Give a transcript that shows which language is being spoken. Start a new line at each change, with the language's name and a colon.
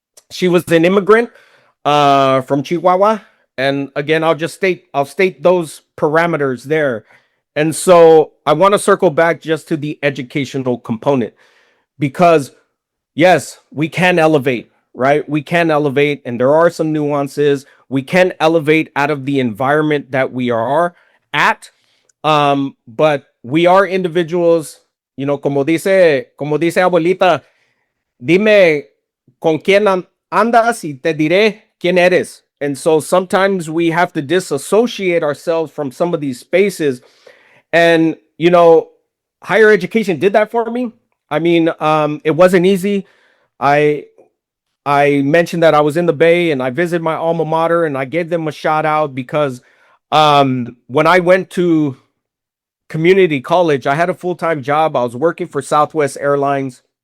English: She was an immigrant from Chihuahua. And again, I'll state those parameters there. And so I want to circle back just to the educational component, because yes, we can elevate, right? We can elevate, and there are some nuances. We can elevate out of the environment that we are at. But we are individuals,
Spanish: como dice abuelita, dime con quién andas y te diré quién eres.
English: And so sometimes we have to disassociate ourselves from some of these spaces. And, higher education did that for me. I mean, it wasn't easy. I mentioned that I was in the Bay and I visited my alma mater, and I gave them a shout out because when I went to community college, I had a full-time job. I was working for Southwest Airlines.